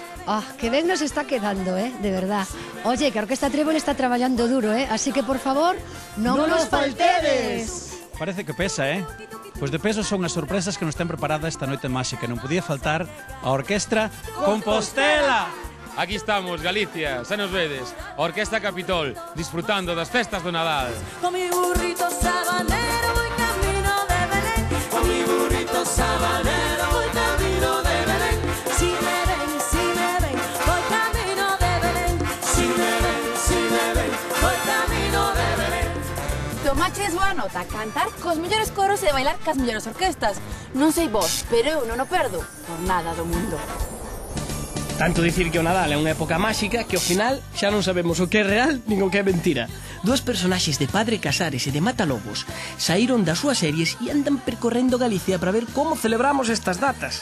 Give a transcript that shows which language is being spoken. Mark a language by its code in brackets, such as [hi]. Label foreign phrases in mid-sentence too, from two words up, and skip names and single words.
[gl] Ah, que ben nos está quedando, [es] de verdad. [gl] Oye, que a Orquesta Trébol está traballando duro, así que, por favor, non nos faltedes. Parece que pesa, Pois de peso son as sorpresas que nos ten preparada esta noite máxica. Non podía faltar a Orquestra Compostela. Aquí estamos, Galicia, xa nos vedes. A Orquestra Capitol, disfrutando das festas do Nadal. [es] Con mi burrito sabanero voy camino de Belén. Con mi burrito sabanero voy camino de Belén. Si me ven, voy camino de Belén. Si me ven, voy camino de Belén. [gl] Tomaches boa nota, cantar cos mellores coros e bailar cas mellores orquestas. Non sei vos, pero eu non o perdo por nada do mundo. Tanto dicir que o Nadal é unha época máxica que ao final xa non sabemos o que é real nin o que é mentira. Dúas personaxes de Padre Casares e de Matalobos saíron das súas series e andan percorrendo Galicia para ver como celebramos estas datas.